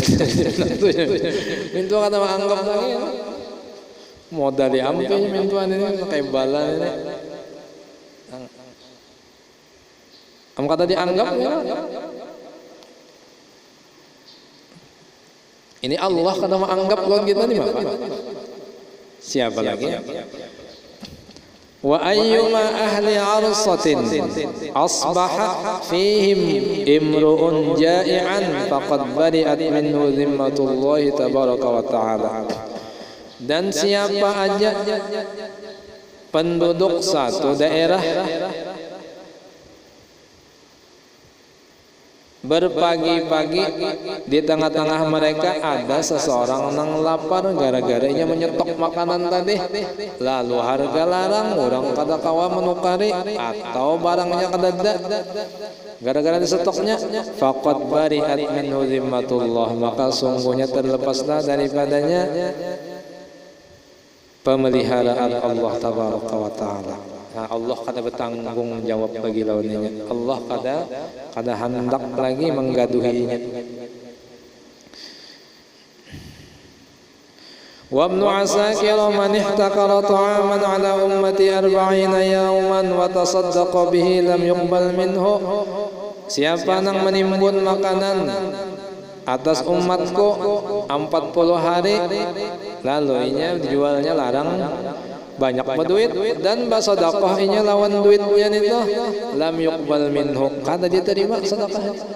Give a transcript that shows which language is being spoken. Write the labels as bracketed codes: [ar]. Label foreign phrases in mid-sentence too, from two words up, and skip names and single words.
[bjn] Min Tuhan kada menganggap lagi. Modal diambil min Tuhan ini kayak bala ini. Am kada dianggap ya. Ini Allah kada menganggap lawan kita nih Pak. Siapa lagi? [ar] وأيما أهل عرصة أصبح فيهم امرؤ جائعا فقد برئت منه ذمة الله تبارك وتعالى. [bjn] Dan siapa aja penduduk satu daerah berpagi-pagi di tengah-tengah mereka ada seseorang yang lapar gara-gara ia menyetok makanan tadi, lalu harga larang orang kada kawa menukari atau barangnya kada ada gara-gara disestoknya, [ar] فقد برئت منه ذمة الله, [bjn] maka sungguhnya terlepaslah daripadanya pemeliharaan Allah [ar] تبارك وتعالى. [bjn] Nah, Allah kada bertanggung jawab bagi lawannya. Allah kada hendak lagi menggaduhinya. [ar] وابن عساكر من احتكر طعاما على أمتي 40 يوما وتصدق به لم يقبل منه. [bjn] Siapa yang menimbun makanan atas umatku 40 hari lalu inya dijualnya larang banyak berduit dan bersedekah inya lawan duitnya itu [ar] لم يقبل منه, [bjn] kada diterima sedekah.